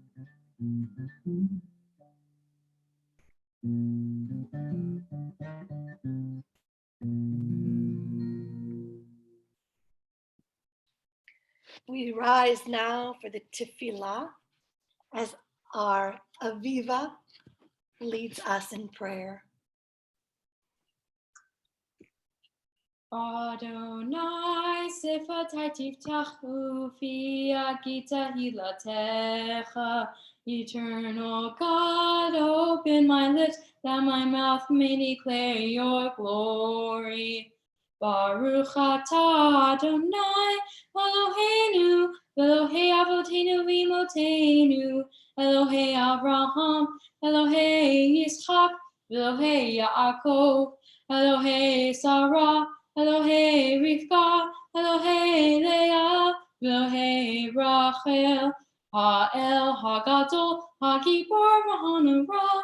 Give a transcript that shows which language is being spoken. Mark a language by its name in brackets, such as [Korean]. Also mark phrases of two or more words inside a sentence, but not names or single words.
[English] We rise now for the tefillah as our Aviva leads us in prayer. [Hebrew] אֲדֹנָי שְׂפָתַי תִּפְתָּח וּפִי יַגִּיד תְּהִלָּתֶךָ. [English] Eternal God, open my lips that my mouth may declare your glory. [Hebrew] בָּרוּךְ אַתָּה אֲדֹנָי אֱלֹהֵינוּ, אֱלֹהֵי אֲבוֹתֵינוּ וְאִמּוֹתֵינוּ, אֱלֹהֵי אַבְרָהָם, אֱלֹהֵי יִצְחָק, אֱלֹהֵי יַעֲקֹב, אֱלֹהֵי שָׂרָה, אֱלֹהֵי רִבְקָה, אֱלֹהֵי לֵאָה, אֱלֹהֵי רָחֵל, הָאֵל הַגָּדוֹל, הַגִּבּוֹר וְהַנּוֹרָא,